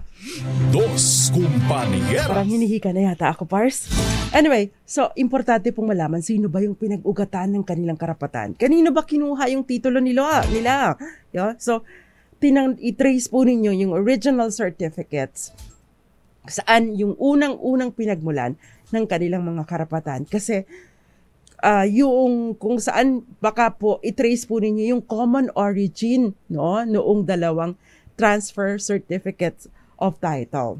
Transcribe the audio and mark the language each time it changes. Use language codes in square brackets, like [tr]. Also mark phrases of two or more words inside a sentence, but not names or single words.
[tl] Dos Compañeras. Parang hinihika na yata ako, Pars. Anyway, so importante pong malaman sino ba yung pinag-ugatan ng kanilang karapatan. Kanino ba kinuha yung titulo nila? Yeah? So, i-trace po ninyo yung [en] original certificates [tl] saan yung unang-unang pinagmulan ng kanilang mga karapatan. Kasi yung kung saan baka po i-trace po ninyo yung [en] common origin, [tl] no, noong dalawang [en] transfer certificates of title.